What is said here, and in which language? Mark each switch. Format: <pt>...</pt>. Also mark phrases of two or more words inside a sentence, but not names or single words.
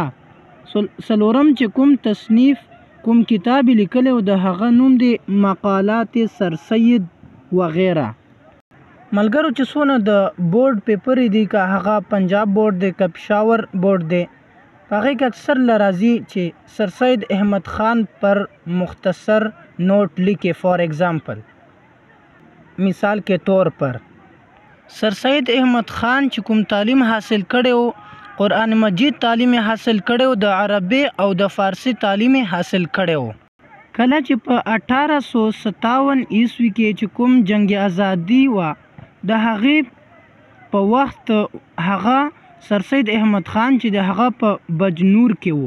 <ps>څلورم چې کوم تصنیف کوم کتاب یې لیکلی و، د هغه نوم دی مقالات سر سید وغیره. ملګرو، چې څونه د بورډ پیپر دی، که هغه پنجاب بورډ دی که پېښور بورډ دی، په هغې کې اکثر له راځي چې سر سید احمد خان پر</ps> <ur>مختصر نوٹ لیکے.</ur> <en>for example,</en> <ur>مثال کے طور پر،</ur> <ps>سر سید احمد خان چې کوم تعلیم حاصل کړی و، قرآن مجید تعلیم حاصل کړی و، د عربي او د فارسی تعلیم حاصل کړی و. کله چې په 1857 عیسوي کې چې کوم جنگ ازادي و، د هغې په وخت هغه سر سید احمد خان چې د هغه په بجنور کې وو.</ps>